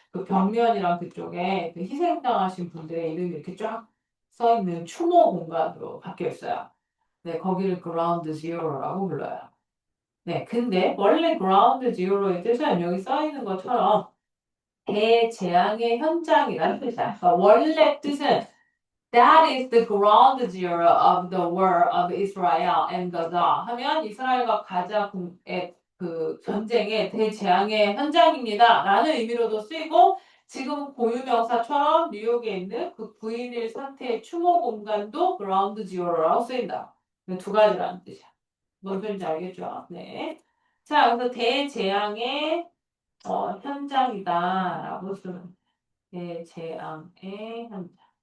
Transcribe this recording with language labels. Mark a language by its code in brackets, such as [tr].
[ko] 그 벽면이랑 그쪽에 그 희생당하신 분들의 이름이 이렇게 쫙 써 있는 추모 공간으로 바뀌어 있어요. 네, 거기를 그라운드 제로라고 불러요. 네, 근데 원래 그라운드 제로의 뜻은 여기 써 있는 것처럼 대재앙의 현장이라는 뜻이야. 그러니까 원래 뜻은 [en] That is the ground zero of the war of Israel and Gaza. [ko] 하면 이스라엘과 가자의 그 전쟁의 대재앙의 현장입니다. 라는 의미로도 쓰이고 지금 고유명사처럼 뉴욕에 있는 그 9.11 사태의 추모 공간도 ground zero라고 쓰인다. 두 가지라는 뜻이야. 뭔 소리인지 알겠죠? 네. 자, 그래서 대재앙의 현장이다라고 쓰는 대재앙의 현장.